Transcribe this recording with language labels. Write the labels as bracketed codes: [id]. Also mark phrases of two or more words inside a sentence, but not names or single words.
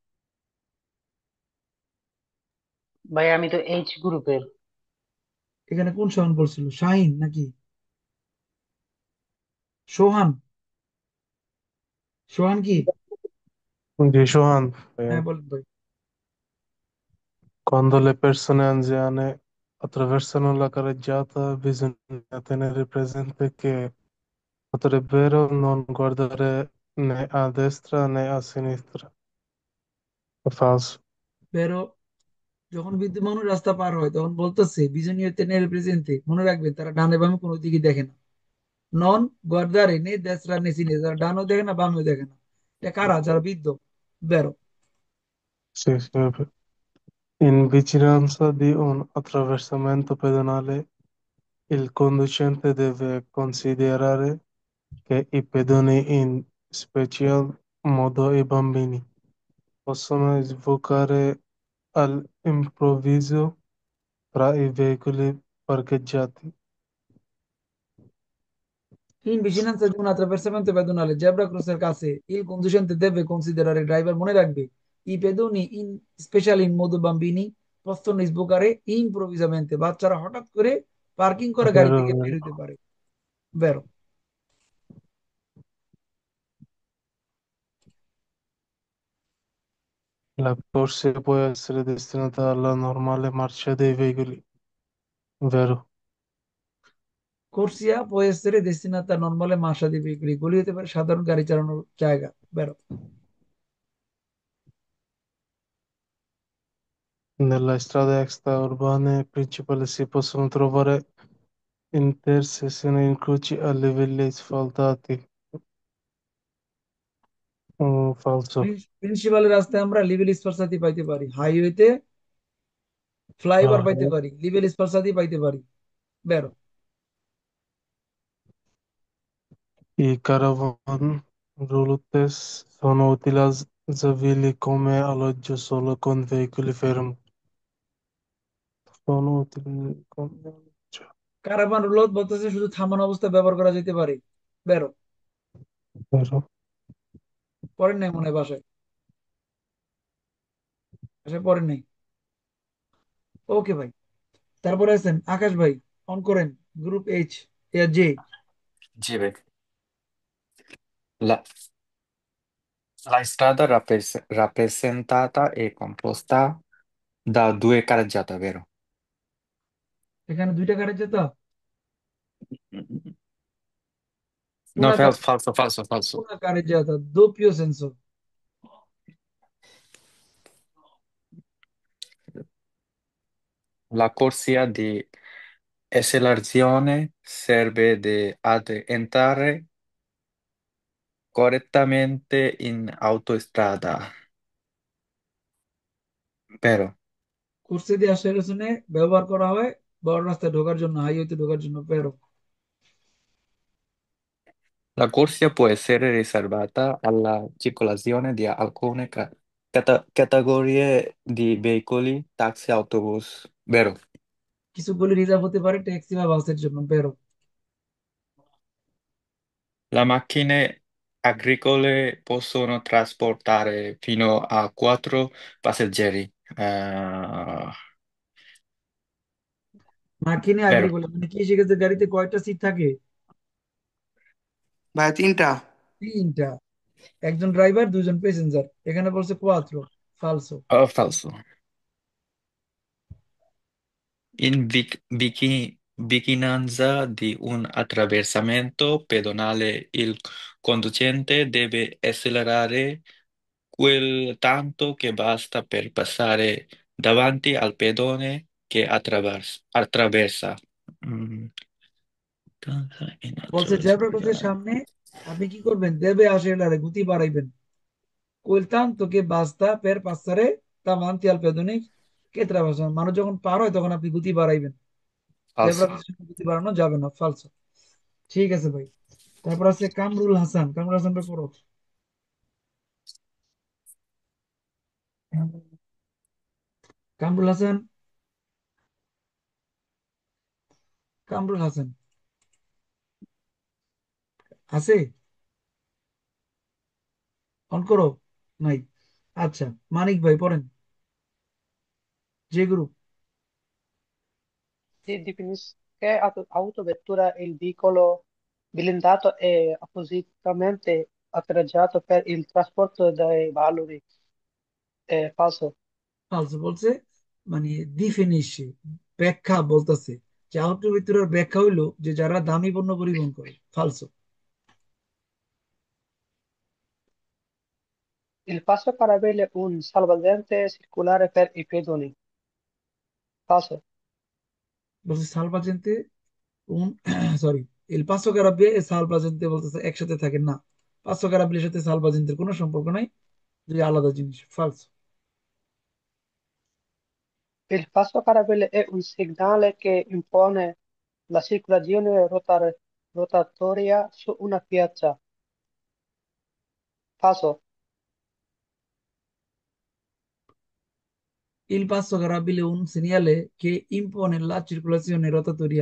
[bn] ভাই আমি তো এইচ গ্রুপের। এখানে কোন শাওন বলছিল? শাহিন নাকি সোহান? সোহান কি? জি সোহান ভাইয়া। হ্যাঁ বলেন ভাই। [it] Quando le persone anziane attraversano la carreggiata bisogna tenere presente che potrebbero non guardare né a destra né a sinistra. È falso. [bn] বেরো। যখন বিদ্যমান রাস্তা পার হয় তখন বলতেছে [it] bisogna tenere presente, [bn] মনে রাখবেন তারা ডানে বামে কোনো দিকে দেখে না। [it] non guardare né destra né sinistra, [bn] যারা ডানও দেখে না বামেও দেখে না। এটা কারা? যারা বৃদ্ধ। বেরো। [it] Sì, sì, vabbè. In vicinanza di un attraversamento pedonale, il conducente deve considerare che i pedoni, in special modo i bambini, possono sfocare all'improvviso tra i veicoli parcheggiati. In vicinanza di un attraversamento pedonale, [en] zebra crosser [it] কাছে, il conducente deve considerare, [bn] ড্রাইভার মনে রাখবে, [it] i pedoni in special in modo bambini, possono sbucare improvvisamente, [bn] বাচ্চারা হঠাৎ করে পার্কিং করা গাড়ি [it] vero, [bn] থেকে বের [it] vero. [bn] হতে পারে। বেরো। [it] La corsia può essere destinata alla normale marcia dei veicoli, vero? কোর্সিয়া può essere destinata a normale marcia dei veicoli, [bn] এগুলি হতে পারে সাধারণ গাড়ি চালানোর জায়গা। বেরো। [it] Nelle strade extraurbane principali si possono trovare intersezioni e incroci a livelli asfaltati. Falso. [bn] প্রিন্সিপাল রাস্তায় আমরা [it] livelli sfalsati [bn] পাইতে পারি, হাইওয়েতে ফ্লাইওভার Ah, পাইতে পারি, [it] livelli sfalsati [bn] পাইতে পারি। বেরো। [it] I [en] caravan routes [it] sono utilizzabili come alloggio solo con veicoli fermi. Sono utili come alloggio, [bn] কারাভান রুলত বলতেছে শুধু থামানো অবস্থায় ব্যবহার করা যেতে পারে। বেরো। [it] vero? [bn] পড়েন নাই মনে হয় বাসায়, বাসায় পড়েন নাই। ওকে ভাই, তারপরে আছেন আকাশ ভাই, অন করেন গ্রুপ এইচ জে। [it] Sì, La, la strada rappresentata è composta da due carreggiate, vero? [bn] এখানে দুইটা কারের যেত, [it] No, una, falso, falso, falso. una careggiata, doppio senso. La corsia di accelerazione serve ad entrare correttamente in autostrada, vero? [bn] কোর্সে দিয়ে আসার পেছনে ব্যবহার করা হয় বড় রাস্তায় ঢোকার জন্য, হাইওয়েতে ঢোকার জন্য। বেরো। [it] La corsia può essere riservata alla circolazione di alcune categorie di veicoli, taxi, autobus, vero? [bn] কিছুগুলি রিজার্ভ হতে পারে ট্যাক্সি বা বাসের জন্য। বেরো। [it] Le macchine agricole possono trasportare fino a 4 passeggeri, মার্কিনে আগ্রি vero? [bn] বলে মানে কি শিখেছে, গাড়িতে কয়টা সিট থাকে? ভাই তিনটা। তিনটা। একজন ড্রাইভার দুজন প্যাসেঞ্জার, এখানে বলছে কোয়াত্রো। [it] ফালসো। O falso? In vicinanza di un attraversamento pedonale, il conducente deve accelerare quel tanto che basta per passare davanti al pedone che attraversa. Mm, in [bn] বলছে জেব্রা ক্রসের [it] attraverso- [bn] সামনে আপনি কি করবেন, [it] deve accelerare [bn] গতি বাড়াইবেন। [it] quel tanto che basta per passare davanti al pedone che attraversa, [bn] মানুষ যখন পার হয় তখন আপনি গতি বাড়াইবেন। জেব্রা [it] Falso. [bn] ক্রসের সামনে গতি বাড়ানো যাবে না। ফালসো। ঠিক আছে ভাই। তারপর আছে কামরুল হাসান, কামরুল হাসান ভাই পড়ো। কামরুল হাসান, কামরুল হাসান আছে, অন করো। নাই। আচ্ছা, মানিক ভাই পড়েন, যে গ্রুপ। [it] Si definisce che autovettura è il veicolo blindato e appositamente attrezzato per il trasporto dei valori. È falso. [bn] ফালসো বলছে মানে ডিফিনিশে, ব্যাখ্যা বলতেছে যে আউটের ভিতরের ব্যাখ্যা হইলো যে যারা দামি পণ্য পরিবহন করে। [it] ফালসো। Il passo carabello è un salvagente circolare per i pedoni. Falso. [bn] বলছে সালভাজেন্তে un সরি, [it] il passo carrabile e salvagente [bn] বলতেছে একসাথে থাকে না। পাসো কারাবিলের সাথে সালভাজেন্তের কোনো সম্পর্ক নাই, দুই আলাদা জিনিস। [it] ফালসো। Il passo carabello è un segnale che impone la circolazione rotatoria su una piazza. Falso. Il passo carabile un segnale che impone la circolazione rotatoria.